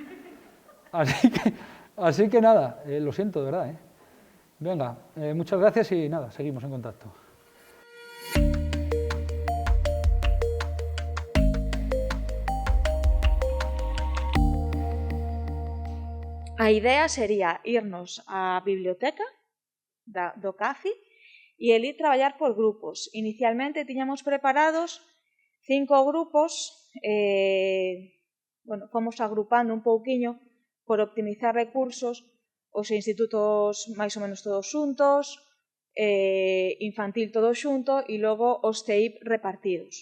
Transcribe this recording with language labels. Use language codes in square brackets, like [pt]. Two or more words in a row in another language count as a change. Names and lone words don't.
[es] Así que nada, lo siento, de verdad, Venga, muchas gracias y nada, seguimos en contacto. [gl] A idea sería irnos á biblioteca do CAFI e el ir traballar por grupos. Inicialmente tiñamos preparados 5 grupos, fomos agrupando un pouquiño por optimizar recursos, os institutos máis ou menos todos xuntos, infantil todo xunto e logo os CEIP repartidos.